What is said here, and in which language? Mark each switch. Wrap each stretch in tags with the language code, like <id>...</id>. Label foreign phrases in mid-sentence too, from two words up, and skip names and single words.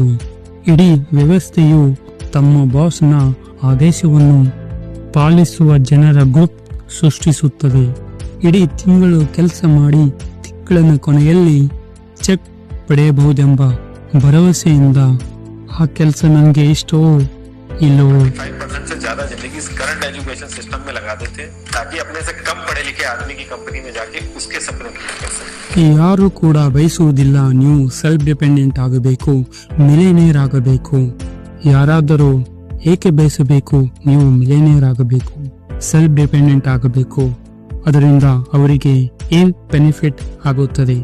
<kn>ಇಡೀ ವ್ಯವಸ್ಥೆಯು ತಮ್ಮ ಬಾಸ್ನ ಆದೇಶವನ್ನು ಪಾಲಿಸುವ ಜನರ ಗ್ರೂಪ್ ಸೃಷ್ಟಿಸುತ್ತದೆ. ಇಡೀ ತಿಂಗಳು ಕೆಲಸ ಮಾಡಿ ತಿಂಗಳಿನ ಕೊನೆಯಲ್ಲಿ ಚೆಕ್ ಪಡೆಯಬಹುದೆಂಬ ಭರವಸೆಯಿಂದ ಆ ಕೆಲಸ ನನಗೆ ಇಷ್ಟೋ ಇಲ್ಲವೋ</kn> <hi>5% से ज्यादा जिंदगी</hi> <en>current education system</en> <hi>में लगा देते हैं ताकि अपने से कम पढ़े लिखे आदमी की कंपनी में जाके उसके सपने पूरे कर सके.</hi> <kn>ಯಾರು ಕೂಡ ಬಯಸುವುದಿಲ್ಲ ನೀವು</kn> <en>self dependent</en> <kn>ಆಗಬೇಕು, ಮಿಲಿಯನೇರ್ ಆಗಬೇಕು. ಯಾರಾದರೂ ಏಕೆ ಬಯಸಬೇಕು ನೀವು ಮಿಲಿಯನೇರ್ ಆಗಬೇಕು,</kn> <en>self dependent</en> <kn>ಆಗಬೇಕು? ಅದರಿಂದ ಅವರಿಗೆ ಏನ್ ಬೆನಿಫಿಟ್ ಆಗುತ್ತದೆ?</kn>